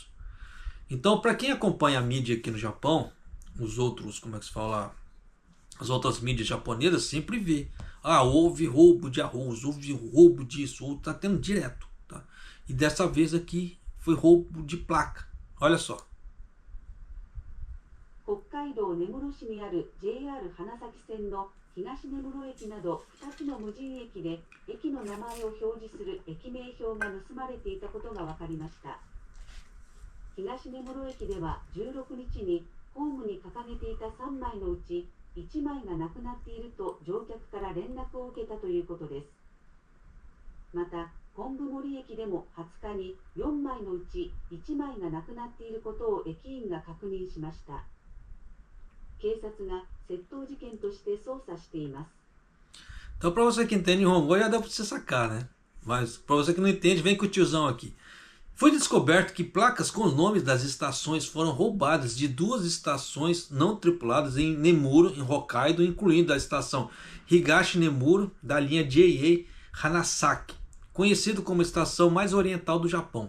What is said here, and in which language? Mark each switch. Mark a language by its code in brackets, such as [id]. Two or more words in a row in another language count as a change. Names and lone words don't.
[pt] Então, para quem acompanha a mídia aqui no Japão, os outros, como é que se fala, as outras mídias japonesas sempre vê. Ah, houve roubo de arroz, houve roubo disso, ou tá tendo direto. Tá? E dessa vez aqui foi roubo de placa. Olha só. [ja] 北海道根室市にある JR 花咲線の東根室駅など2つの無人駅で駅の名前を表示する駅名標が盗まれていたことが分かりました。東根室駅では16日にホームに掲げていた3枚のうち1枚がなくなっていると乗客から連絡を受けたということです。また、昆布森駅でも20日に4枚のうち1枚がなくなっていることを駅員が確認しました。警察が窃盗事件として捜査しています。 [pt] Então, para você que entende Nihongo, já dá para você sacar, né? Mas para você que não entende, vem com o tiozão aqui. Foi descoberto que placas com os nomes das estações foram roubadas de 2 estações não tripuladas em Nemuro, em Hokkaido, incluindo a estação Higashi Nemuro da linha JA Hanasaki, conhecido como a estação mais oriental do Japão.